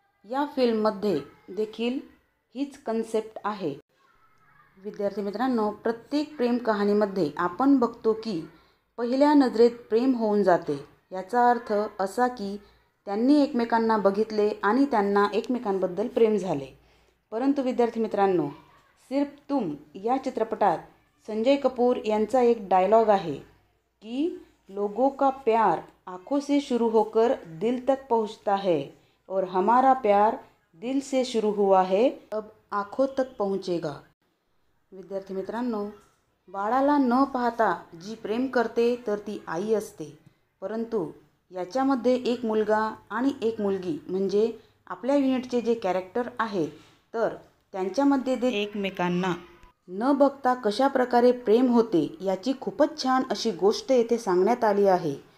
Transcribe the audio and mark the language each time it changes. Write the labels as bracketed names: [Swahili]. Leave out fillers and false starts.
[Marathi] या फिल्ममध्ये देखील हीच कन्सेप्ट आहे. विद्यार्थी मित्रांनो, प्रत्येक प्रेम कहाणीमध्ये आपण बघतो की पहिल्या नजरेत प्रेम होऊन जाते. याचा अर्थ असा की त्यांनी एकमेकांना बघितले आणि त्यांना एकमेकांबद्दल प्रेम झाले. परंतु विद्यार्थी मित्रांनो, सिर्फ तुम या चित्रपटात संजय कपूर यांचा एक डायलॉग आहे की [Hindi] लोगों का प्यार आँखों से शुरू होकर दिल तक पहुँचता है और हमारा प्यार दिल से शुरू हुआ है अब आँखों तक पहुँचेगा. [Marathi] विद्यार्थी मित्रांनो, बाळाला न पाहता जी प्रेम करते तर ती आई असते. परंतु याच्यामध्ये एक मुलगा आणि एक मुलगी म्हणजे आपल्या युनिटचे जे कॅरेक्टर आहेत तर त्यांच्यामध्ये ते एकमेकांना न बघता कशा प्रकारे प्रेम होते याची खूपच छान अशी गोष्ट येथे सांगण्यात आली आहे.